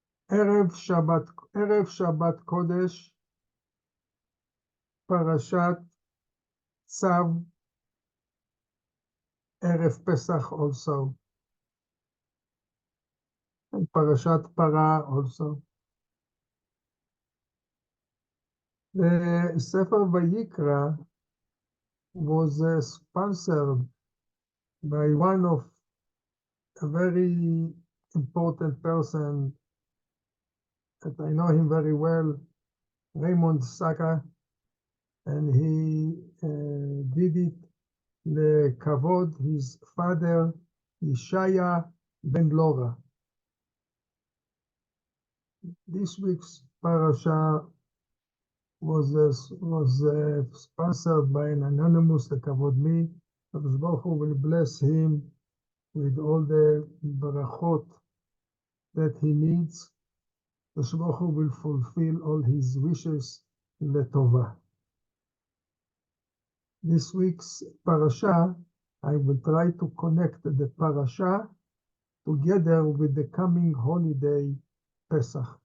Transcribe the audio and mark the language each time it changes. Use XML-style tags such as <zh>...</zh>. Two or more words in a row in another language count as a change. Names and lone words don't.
<he>ערב שבת קודש, פרשת צו, ערב פסח</he> <en>also, and</en> <he>פרשת פרה also.</he> <en>The Sefer Vayikra was sponsored by one of a very important person that I know him very well, Raymond Saka, and he did it לכבוד his father, Yeshaya ben Lora. This week's parasha was sponsored by an anonymous לכבוד me.</en> <he>הקדוש ברוך הוא</he> <en>will bless him with all the barachot that he needs.</en> <he>הקדוש ברוך הוא</he> <en>will fulfill all his wishes letovah. This week's parasha, I will try to connect the parasha together with the coming holiday Pesach.</en>